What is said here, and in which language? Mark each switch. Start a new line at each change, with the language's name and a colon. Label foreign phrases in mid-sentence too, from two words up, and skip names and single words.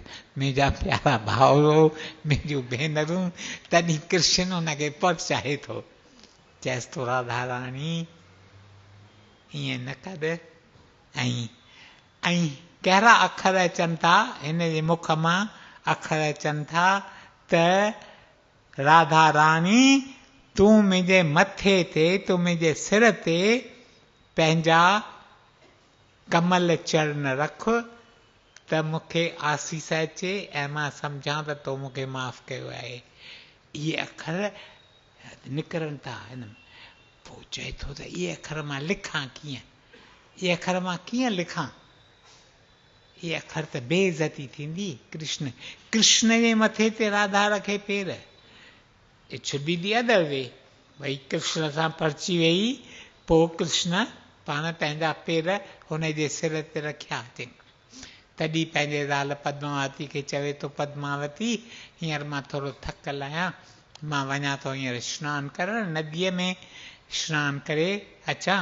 Sindhi: मुंहिंजा प्यारा भाउरो, मुंहिंजूं भेनरूं, तॾहिं कृष्ण हुनखे परचाए थो, चएसि थो राधा राणी ईअं न कर। ऐं कहिड़ा अखर अचनि था हिन जे मुख मां, अखर अचनि था त राधा राणी तूं मुंहिंजे मथे ते, तूं मुंहिंजे सिर ते पंहिंजा कमल चरण रख, त मूंखे आसीस अचे ऐं मां सम्झां त तो मूंखे माफ़ कयो आहे। इहे अखर निकिरनि था हिन में। पोइ चए थो त इहे अखर मां लिखां कीअं, इहे अखर मां कीअं लिखां, इहे अखर त बेइज़ती थींदी। कृष्ण जे मथे ते राधा रखे पेर,
English: It should be the other way,
Sindhi: भई कृष्ण सां परची वेई, पोइ कृष्ण पाण पंहिंजा पेर हुन जे सिर ते रखिया। तॾहिं पंहिंजे ज़ाल पद्मावती खे चवे थो, पद्मावती हींअर मां थोरो थकल आहियां, मां वञा थो हींअर सनानु करणु, नदीअ में सनानु करे अचां।